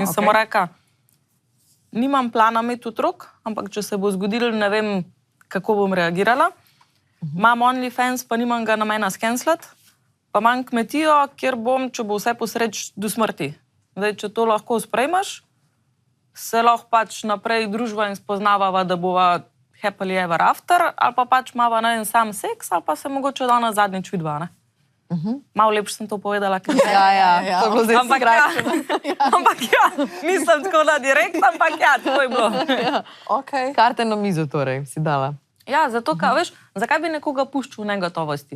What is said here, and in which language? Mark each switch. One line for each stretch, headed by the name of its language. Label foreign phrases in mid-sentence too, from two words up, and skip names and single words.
Slovenian: in sem mu rekla, nimam plana imeti otrok, ampak če se bo zgodilo, ne vem, kako bom reagirala. Imam OnlyFans, pa nimam ga namena skenslati. Pa imam kmetijo, kjer bom, če bo vse posreč do smrti. Zdaj, če to lahko sprejmaš, se lahko pač naprej družba in spoznavava, da bova
English: happily ever after,
Slovenian: ali pa pač imava na en sam seks, ali pa se mogoče danes zadnjič vidva, ne? Malo lepše sem to povedala, ker Ja, to je bilo zdaj skrajšeno. Ampak ja, nisem tako na direkt, ampak ja, tako je bilo. Okay. Karte na mizo torej si dala. Ja, zato, ka, veš, zakaj bi nekoga puščal v negotovosti?